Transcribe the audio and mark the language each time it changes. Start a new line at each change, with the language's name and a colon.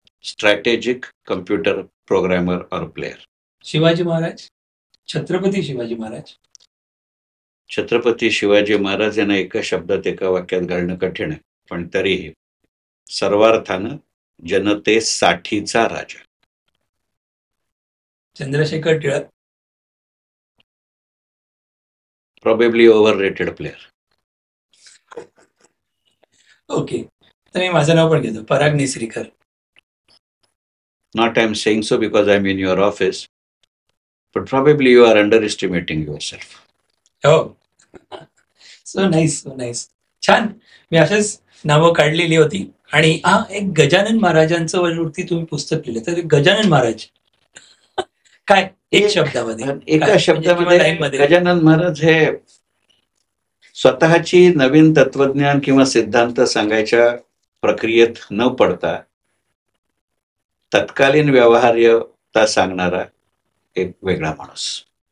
English: Strategic computer programmer और player.
Marathi: Shivaji Maharaj. Chhatrapati Shivaji Maharaj. Chhatrapati Shivaji Maharaj यांना एका शब्दात एका वाक्यात घालणं कठीण आहे, पण तरीही सर्वार्थानं जनतेसाठीचा राजा. Chandrashekhar Tilak.
English: Probably over rated player. Okay.
Marathi: तर मी माझं नाव पण घेतो, पराग नेसरीकर.
English: Not I'm saying so because I'm in your office, but probably you are underestimating yourself.
Marathi: हो.
English: So nice.
Marathi: छान. मी असेच नावं काढलेली होती. आणि एक गजानन महाराजांचं वरती तुम्ही पुस्तक लिहिलं, तर गजानन महाराज काय एक शब्दामध्ये, एका काय? शब्दामध्ये म्हणजे लाईनमध्ये. गजानन महाराज हे स्वतःची नवीन तत्वज्ञान किंवा सिद्धांत सांगायच्या प्रक्रियेत न पडता तत्कालीन व्यवहार्यता सांगणारा एक वेगळा माणूस.